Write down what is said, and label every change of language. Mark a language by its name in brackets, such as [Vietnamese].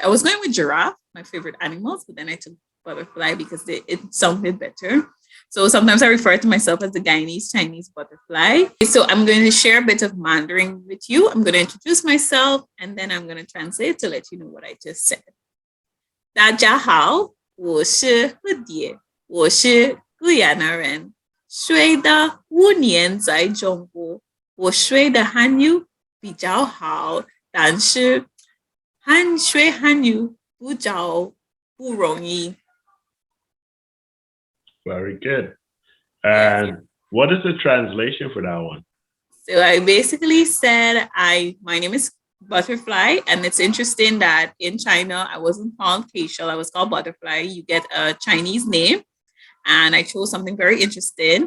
[English] I was going with giraffe, my favorite animals, but then I took Butterfly because it sounded better. So sometimes I refer to myself as the Guyanese Chinese butterfly. So I'm going to share a bit of Mandarin with you. I'm going to introduce myself and then I'm going to translate to let you know what I just said. [Chinese] 大家好，我是蝴蝶，我是贵阳人，学的5年在中国，我学的汉语比较好，但是学汉语比较不容易。 [English] Very good. And what is the translation for that one? So I basically said, my name is Butterfly, and it's interesting that in China, I wasn't called Kayshell, I was called Butterfly. You get a Chinese name, and I chose something very interesting.